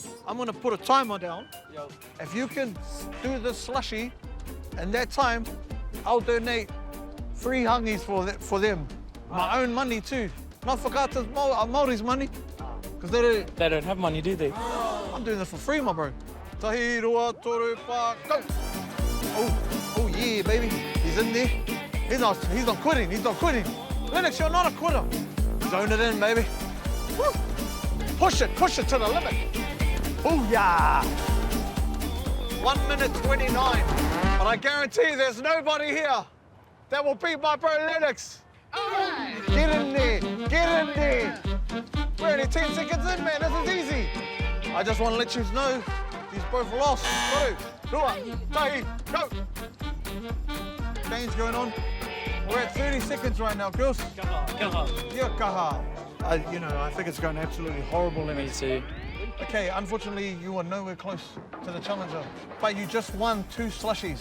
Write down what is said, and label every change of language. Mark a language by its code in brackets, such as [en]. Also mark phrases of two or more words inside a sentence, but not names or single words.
[en] I'm gonna put a timer down. If you can do the slushy in that time, I'll donate 3 hangies for them. My own money too. Not for Kata's Māori's money. Because They don't have money, do they? I'm doing this for free, my bro. [mi] Tahi roa toru pa, [en] go! Oh yeah, baby. He's in there. He's not quitting. Lennox, you're not a quitter. Zone it in, baby. Woo. Push it to the limit. Booyah! 1 minute 29. But I guarantee there's nobody here that will beat my bro Lennox. Get in there. We're only 10 seconds in, man. This is easy. I just want to let you know these both lost. [mi] Rua, tahi, [en] go. Game's going on. We're at 30 seconds right now, girls. Yeah, kaha. I think it's going absolutely horrible. Me too. Okay, unfortunately, you are nowhere close to the challenger. But you just won 2 slushies.